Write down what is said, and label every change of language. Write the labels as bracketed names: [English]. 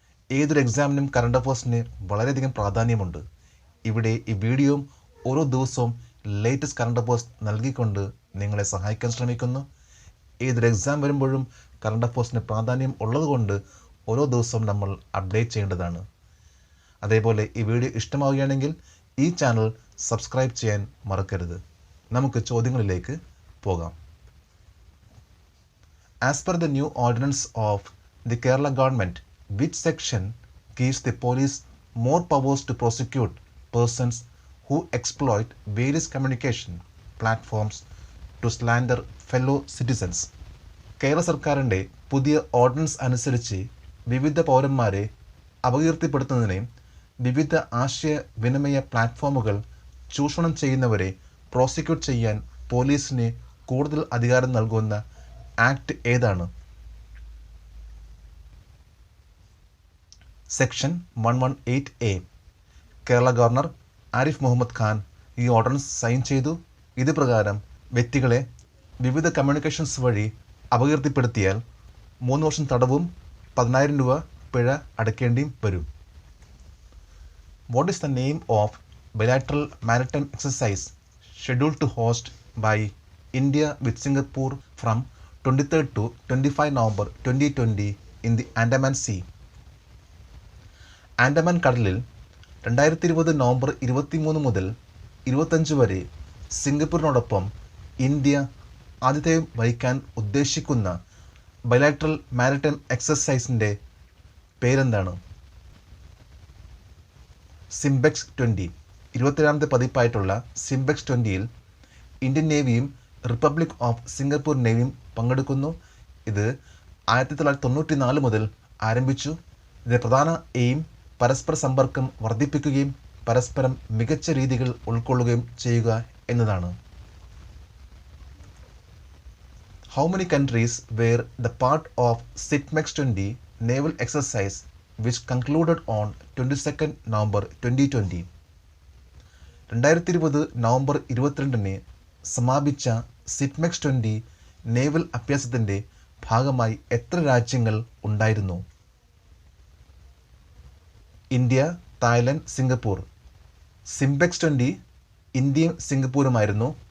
[Malayalam] ഏതൊരു എക്സാമിനും കറണ്ട് അഫേഴ്സിന് വളരെയധികം പ്രാധാന്യമുണ്ട്. ഇവിടെ ഈ വീഡിയോയും ഓരോ ദിവസവും ലേറ്റസ്റ്റ് കറണ്ട് അഫേഴ്സ് നൽകിക്കൊണ്ട് നിങ്ങളെ സഹായിക്കാൻ ശ്രമിക്കുന്നു. ഏതൊരു എക്സാം വരുമ്പോഴും കറണ്ട് അഫേഴ്സിന് പ്രാധാന്യം ഉള്ളതുകൊണ്ട് ഓരോ ദിവസവും നമ്മൾ അപ്ഡേറ്റ് ചെയ്യേണ്ടതാണ്. അതേപോലെ ഈ വീഡിയോ ഇഷ്ടമാവുകയാണെങ്കിൽ ഈ ചാനൽ സബ്സ്ക്രൈബ് ചെയ്യാൻ മറക്കരുത്. നമുക്ക് ചോദ്യങ്ങളിലേക്ക് പോകാം. [English] As per the new ordinance of the Kerala government, which section gives the police more powers to prosecute persons who exploit various communication platforms to slander fellow citizens? [Malayalam] Kerala സർക്കാരിൻ്റെ പുതിയ ഓർഡിനൻസ് അനുസരിച്ച് വിവിധ പൗരന്മാരെ അപകീർത്തിപ്പെടുത്തുന്നതിനെയും വിവിധ ആശയവിനിമയ പ്ലാറ്റ്ഫോമുകൾ ചൂഷണം ചെയ്യുന്നവരെ പ്രോസിക്യൂട്ട് ചെയ്യാൻ പോലീസിന് കൂടുതൽ അധികാരം നൽകുന്ന ആക്ട് ഏതാണ്? Section 118A. Kerala governor Arif Muhammad Khan ഈ ഓർഡിനൻസ് സൈൻ ചെയ്തു. ഇത് പ്രകാരം വ്യക്തികളെ വിവിധ കമ്മ്യൂണിക്കേഷൻസ് വഴി അപകീർത്തിപ്പെടുത്തിയാൽ 3 വർഷം തടവും 10,000 രൂപ പിഴ അടയ്ക്കേണ്ടിയും വരും. [English] What is the name of bilateral maritime exercise scheduled to host by India with Singapore from 23rd to 25 November 2020 in the Andaman Sea? [Malayalam] Andaman കടലിൽ 2020 നവംബർ 23 മുതൽ 25 വരെ സിംഗപ്പൂരിനോടൊപ്പം ഇന്ത്യ ആതിഥേയം വഹിക്കാൻ ഉദ്ദേശിക്കുന്ന ബൈലാറ്ററൽ മാരിടൈം എക്സസൈസിൻ്റെ പേരെന്താണ്? സിംബെക്സ് 20. 27ാമത്തെ പതിപ്പായിട്ടുള്ള സിംബെക്സ് 20യിൽ ഇന്ത്യൻ നേവിയും റിപ്പബ്ലിക് ഓഫ് സിംഗപ്പൂർ നേവിയും പങ്കെടുക്കുന്നു. ഇത് 1994 മുതൽ ആരംഭിച്ചു. ഇതിൻ്റെ പ്രധാന എയിം പരസ്പര സമ്പർക്കം വർദ്ധിപ്പിക്കുകയും പരസ്പരം മികച്ച രീതികൾ ഉൾക്കൊള്ളുകയും ചെയ്യുക എന്നതാണ്. [English] How many countries were the part of SITMEX 20 naval exercise which concluded on 22nd November 2020? [Malayalam] 2020 November 22 സമാപിച്ച സിറ്റ്മെക്സ് 20 നേവൽ അഭ്യാസത്തിൻ്റെ ഭാഗമായി എത്ര രാജ്യങ്ങൾ ഉണ്ടായിരുന്നു? India, Thailand, Singapore. സിംബെക്സ് 20 ഇന്ത്യയും സിംഗപ്പൂരുമായിരുന്നു.